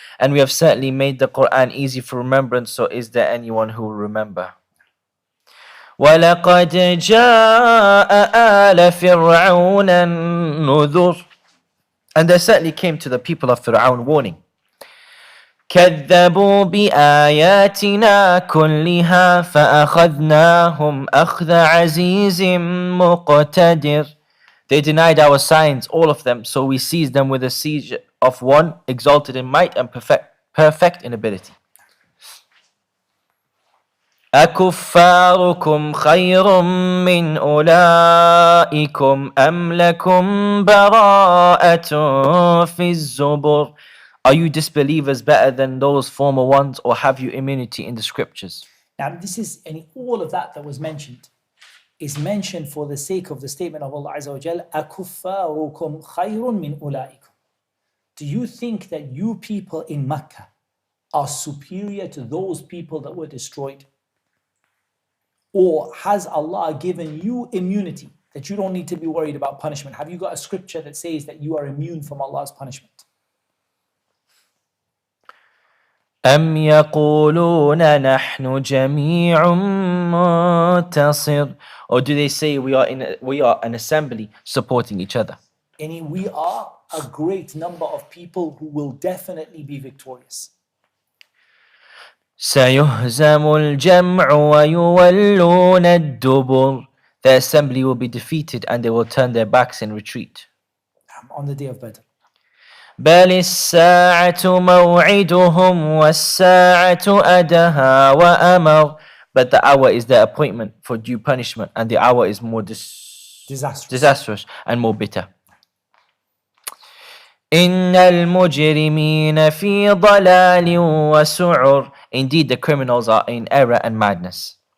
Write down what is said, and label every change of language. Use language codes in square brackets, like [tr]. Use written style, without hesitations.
[en] And we have certainly made the Qur'an easy for remembrance, so is there anyone who will remember? [ar] وَلَقَدْ جَاءَ آلَ فِرْعَوْنَ النُّذُرُ. [en] And there certainly came to the people of Fir'aun warning. [ar] كذبوا بآياتنا كلها فأخذناهم أخذ عزيز مقتدر. [en] They denied our signs, all of them, so we seized them with a siege of one exalted in might and perfect in ability. [ar] أكفاركم خير من أولئكم أم لكم براءة في الزبر. [en] Are you disbelievers better than those former ones, or have you immunity in the scriptures? Now this is, and all of that was mentioned is mentioned for the sake of the statement of Allah Azza wa Jal, [ar] أَكُفَّارُكُمْ خَيْرٌ مِّنْ أُولَٰئِكُمْ. [en] Do you think that you people in Mecca are superior to those people that were destroyed? Or has Allah given you immunity that you don't need to be worried about punishment? Have you got a scripture that says that you are immune from Allah's punishment? [ar] أم يقولون نحن جميع منتصر. [en] Or do they say we are an assembly supporting each other? And we are a great number of people who will definitely be victorious. [ar] سيهزم الجمع ويولون الدبر. [en] The assembly will be defeated and they will turn their backs in retreat. On the day of Badr. [ar] بل الساعة موعدهم والساعة أدهى وأمر. [en] but the hour is their appointment for due punishment, and the hour is more disastrous and more bitter. [ar] إن المجرمين في ضلال وسعر. [en] Indeed, the criminals are in error and madness.